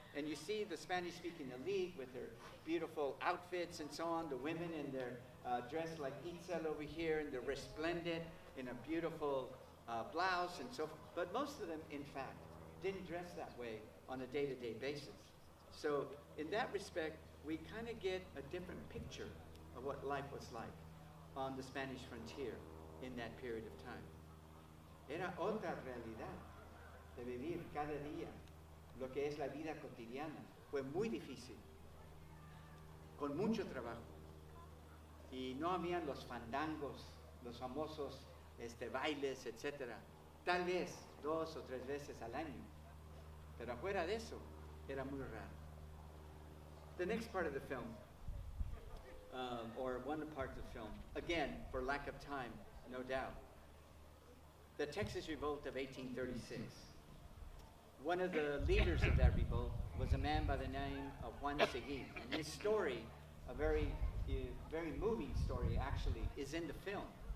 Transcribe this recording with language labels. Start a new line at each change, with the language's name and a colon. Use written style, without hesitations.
English: And you see the Spanish-speaking elite with their beautiful outfits and so on, the women in their dress like Itzel over here, and they're resplendent in a beautiful blouse and so forth. But most of them, in fact, didn't dress that way on a day-to-day basis. So in that respect, we kind of get a different picture of what life was like on the Spanish frontier in that period of time.
Spanish: Era otra realidad de vivir cada día lo que es la vida cotidiana. Fue muy difícil, con mucho trabajo. Y no habían los fandangos, los famosos bailes, etc. Tal vez 2 o 3 veces al año. Pero afuera de eso, era muy raro.
English: The next part of the film or one part of the film. Again, for lack of time, no doubt. The Texas Revolt of 1836. One of the leaders of that revolt was a man by the name of Juan Seguin. And his story, a very moving story actually, is in the film.